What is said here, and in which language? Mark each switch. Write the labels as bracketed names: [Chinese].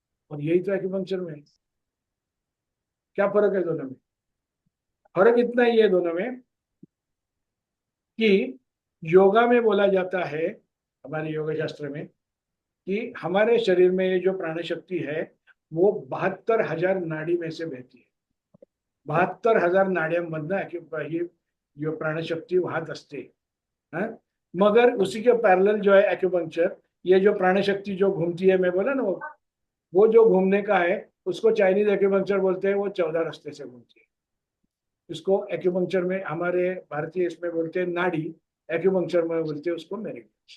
[Hindi] और यही तो एक्यूपंक्चर में है। क्या फर्क है दोनों में? फर्क इतना ही है दोनों में कि योगा में बोला जाता है, हमारे योगा शास्त्र में, कि हमारे शरीर में ये जो प्राण शक्ति है वो 72,000 नाड़ी में से बहती है। [Marathi] 72,000 नाड्यांमधनं ही जो प्राणशक्ती वाहत असते। हाँ? [Hindi] मगर उसी के पैरेलल जो है एक्यूपंक्चर, ये जो प्राणशक्ति जो घूमती है, मैं बोला ना, वो जो घूमने का है उसको चाइनीज एक्यूपंक्चर बोलते हैं। वो 14 रास्ते से घूमती है। इसको एक्यूपंक्चर में, हमारे भारतीय इसमें बोलते हैं नाड़ी, एक्यूपंक्चर में बोलते हैं उसको मेरिडियन।